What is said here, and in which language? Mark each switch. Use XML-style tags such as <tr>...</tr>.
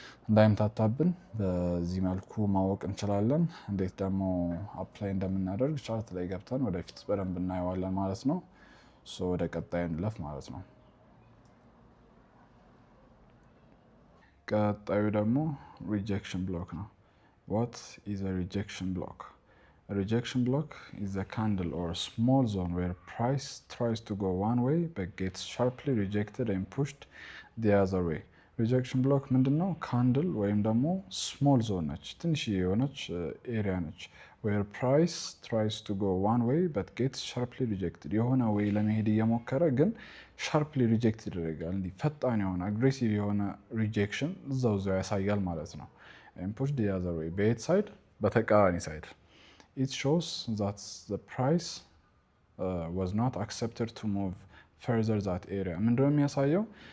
<am>እንዳይምታታብን በዚህ መልኩ ማወቅ እንችላለን። እንዴት ደግሞ አፕላይ እንደምናደርግ ቻርት ላይ ገብተን ወደፊት በደንብ እናየዋለን ማለት ነው። ወደ ቀጣይ እንለፍ ማለት ነው። ቀጣዩ ደግሞ ሪጀክሽን ብሎክ ነው።</am> <en>ዋት ኢዝ አ ሪጀክሽን ብሎክ? A rejection block is a candle or a small zone where price tries to go one way but gets sharply rejected and pushed the other way.</en> <am>ሪጀክሽን ብሎክ ምንድነው? ካንድል ወይም ደግሞ ስሞል ዞን ነች፣ ትንሽ የሆነች ኤሪያ ነች።</am> <en>where price tries to go one way but gets sharply rejected።</en> <am>የሆነ ወይ ለመሄድ እየሞከረ ግን ሻርፕሊ ሪጀክት ይደረጋል። እንዲህ ፈጣን የሆነ አግሬሲቭ የሆነ ሪጀክሽን እዛው ያሳያል ማለት ነው።</am> <en>and pushed the other way</en> <am>በየት ሳይድ? በተቃራኒ ሳይድ።</am> <en>It shows that the price was not accepted to move further that area።</en> <am>ምንድነው የሚያሳየው?</am>